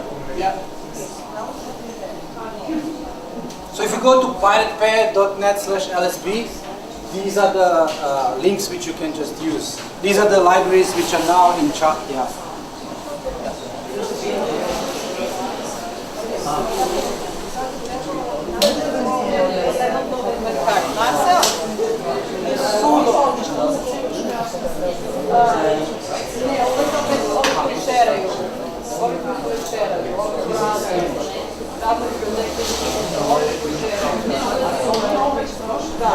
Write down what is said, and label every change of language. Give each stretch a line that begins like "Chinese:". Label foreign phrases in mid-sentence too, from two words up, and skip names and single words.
English: Yeah. So if you go to piratepad.net/LSB, these are the links which you can just use. These are the libraries which are now in chat. Yeah.
Serbian: Marcell, ne, ovi koji šeraju, ovi koji šeraju, radne biblioteke, ovi koji šeraju, da.